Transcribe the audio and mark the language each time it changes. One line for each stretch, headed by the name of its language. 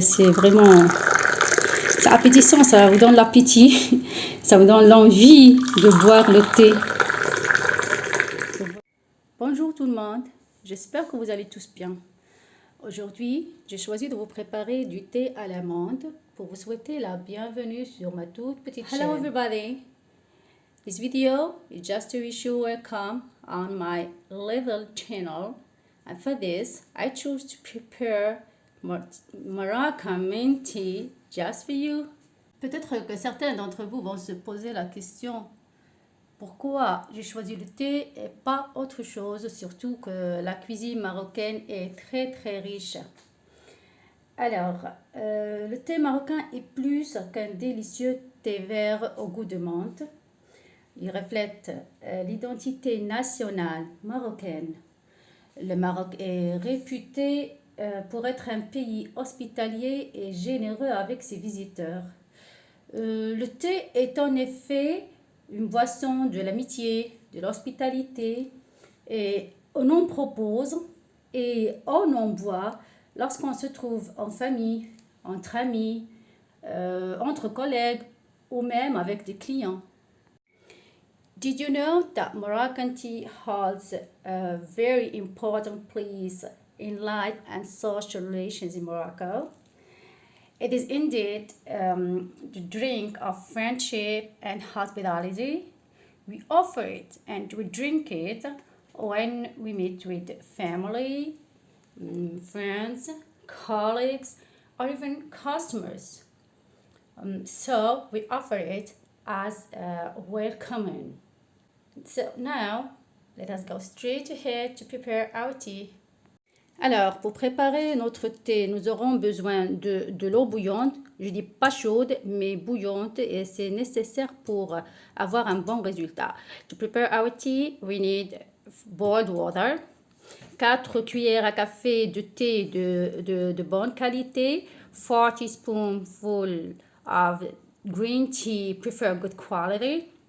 French: C'est vraiment appétissant, ça vous donne l'appétit, ça vous donne l'envie de boire le thé. Bonjour tout le monde, j'espère que vous allez tous bien. Aujourd'hui, j'ai choisi de vous préparer du thé à la menthe pour vous souhaiter la bienvenue sur ma toute petite chaîne.
English: Hello everybody! This video is just to wish you welcome on my little channel, and for this I choose to prepare Moroccan mint tea just for you.
French: Peut-être que certains d'entre vous vont se poser la question pourquoi j'ai choisi le thé et pas autre chose, surtout que la cuisine marocaine est très riche. Alors, le thé marocain est plus qu'un délicieux thé vert au goût de menthe. Il reflète l'identité nationale marocaine. Le Maroc est réputé pour être un pays hospitalier et généreux avec ses visiteurs. Le thé est en effet une boisson de l'amitié, de l'hospitalité, et on en propose et on en boit lorsqu'on se trouve en famille, entre amis, entre collègues ou même avec des clients.
English: Did you know that Moroccan tea holds a very important place in life and social relations in Morocco? It is indeed the drink of friendship and hospitality. We offer it and we drink it when we meet with family, friends, colleagues, or even customers. So we offer it as a welcome. So now, let us go straight ahead to prepare our tea.
French: Alors, pour préparer notre thé, nous aurons besoin de l'eau bouillante. Je dis pas chaude, mais bouillante, et c'est nécessaire pour avoir un bon résultat.
English: To prepare our tea, we need boiled water.
French: 4 cuillères à café de thé de bonne qualité.
English: 4 teaspoonfuls of green tea, prefer good quality.